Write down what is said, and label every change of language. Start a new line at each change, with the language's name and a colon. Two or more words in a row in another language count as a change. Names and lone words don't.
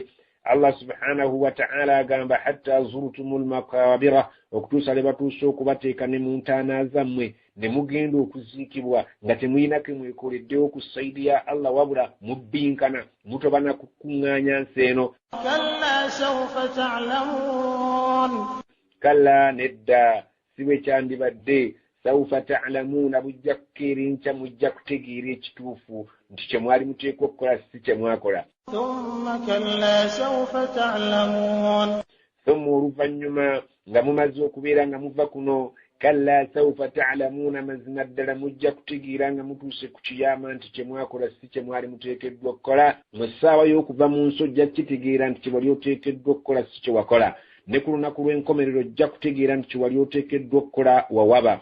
Arabic: الله سبحانه وتعالى
Ganda: agamba
Arabic: حتى زرتم المقابر,
Ganda: okutuusa le batuuse okubateeka ne mu ntaana zammwe, ne mugenda okuziikibwa nga temulina ke mwekoleddewo okusayidi ya Allah, wabula mubbinkana, mutobana kukuŋŋaanya nsi eno.
Arabic: كلا سوف تعلمون.
Ganda: Kalla nedda, siwe kyandibadde,
Arabic: سوف تعلمون,
Ganda: bujja kukeera enkya mujja kutegeera ekituufu nti kye mwali muteekwa okukola si kye mwakola.
Arabic: ثم كلا سوف تعلمون.
Ganda: Thumma oluvannyuma nga mumaze okubeera nga muva kuno,
Arabic: كلا سوف تعلمون,
Ganda: mazima ddala mujja kutegeera nga mutuuse ku kiyama nti kye mwakola si kye mwali muteekeddwa okukola. Mu ssaawa y'okuva mu nsi ojja kitegeera nti kye wali oteekeddwa okukola si kye wakola. Ne ku lunaku lw'enkomerero ojja kutegeera nti kye wali oteekeddwa okukola wawaba.